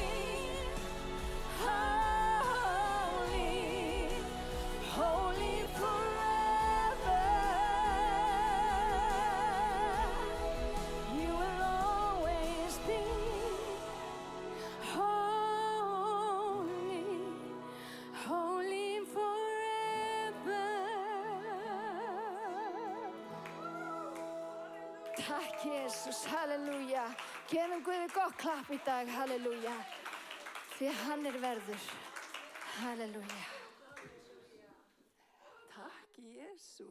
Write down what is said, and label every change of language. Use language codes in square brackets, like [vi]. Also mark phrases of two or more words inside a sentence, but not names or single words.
[en] Holy, holy forever. You will always be. Holy, holy forever. [is] Takk Jesus, halleluja. Gefum Guði gott klapp í dag, halleluja. Því hann verður, halleluja. Takk Jesus.